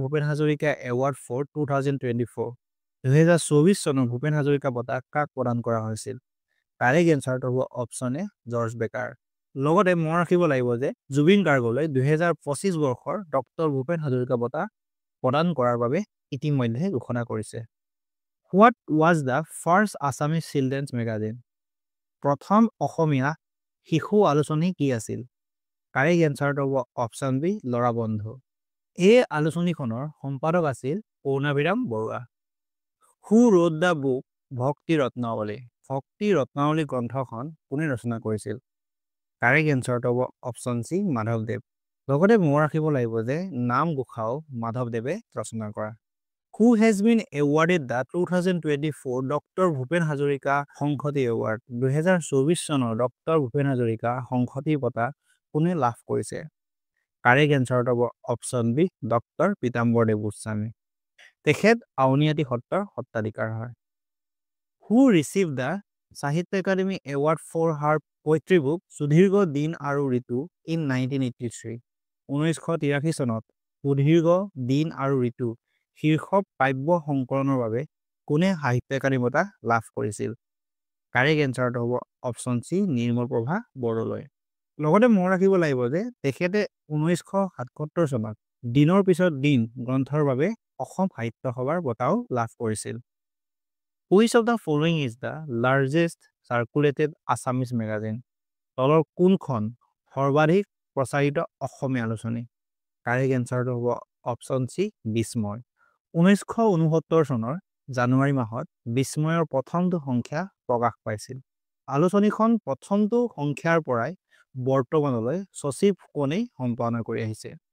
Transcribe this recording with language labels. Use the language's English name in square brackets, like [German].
[Assamese] Bhupen Hazarika [English] Award for 2024? [Assamese] 2024 চনৰ ভূপেন হাজৰিকা বঁটা কাক প্ৰদান কৰা হৈছিল? কাৰেক্ট এনচাৰটো হ'ব অপশ্যন এ জৰ্জ বেকাৰ। লগতে মনত ৰাখিব লাগিব যে জুবিন গাৰ্গলৈ 2025 বৰ্ষৰ ডক্টৰ ভূপেন হাজৰিকা বঁটা প্ৰদান কৰাৰ বাবে ইতিমধ্যে ঘোষণা কৰিছে। [English] What was the first Assamese children's magazine? [Assamese] প্ৰথম অসমীয়া শিশু আলোচনী কি আছিল? কাৰেক্ট এনচাৰটো হ'ব অপশ্যন বি ল'ৰা বন্ধু। এই আলোচনীখনৰ সম্পাদক আছিল পূৰ্ণাভিৰাম Barua. [English] Who wrote the book Bhakti Ratnavali? [Assamese] ভক্তি ৰত্নাৱলী গ্ৰন্থখন কোনে ৰচনা কৰিছিল? কাৰেক্ট এনচাৰটো হ'ব অপশ্যন চি মাধৱদেৱ। লগতে মনত ৰাখিব লাগিব যে নামঘোষাও মাধৱদেৱে ৰচনা কৰা। [English] Who has been awarded the 2024 doctor Bhupen Hazarika Sanhati award? [Assamese] 2024 চনৰ ডক্টৰ ভূপেন হাজৰিকা সংহতি বঁটা কোনে লাভ কৰিছে? কাৰেক্ট এনচাৰটো হ'ব option B doctor Pitambar Dev Goswami. তেখেত আউনীআটী সত্ৰৰ সত্ৰাধিকাৰ হয়। [English] Who received the Sahitya Akademi award for her poetry book Sudirgha Din Aru Ritu in 1983? [Assamese] 1983 চনত সুদীৰ্ঘ দিন আৰু ঋতু শীৰ্ষক কাব্য সংকলনৰ বাবে কোনে সাহিত্য একাডেমী বঁটা লাভ কৰিছিল? কাৰেক্ট এনচাৰটো হ'ব অপশ্যন চি নিৰ্মল প্ৰভা বৰদলৈ। লগতে মনত ৰাখিব লাগিব যে তেখেতে 1977 চনত দিনৰ পিছত দিন গ্ৰন্থৰ বাবে অসম সাহিত্য সভাৰ বঁটাও লাভ কৰিছিল। [English] Which of the following is the largest circulated Assamese magazine? [Assamese] তলৰ কোনখন সৰ্বাধিক প্ৰচাৰিত অসমীয়া আলোচনী? কাৰেক্ট এনচাৰটো হ'ব অপশ্যন চি বিস্ময়। 1969 চনৰ জানুৱাৰী মাহত বিস্ময়ৰ প্ৰথমটো সংখ্যা প্ৰকাশ পাইছিল। আলোচনীখন প্ৰথমটো সংখ্যাৰ পৰাই বৰ্তমানলৈ শশী ফুকনেই সম্পাদনা কৰি আহিছে।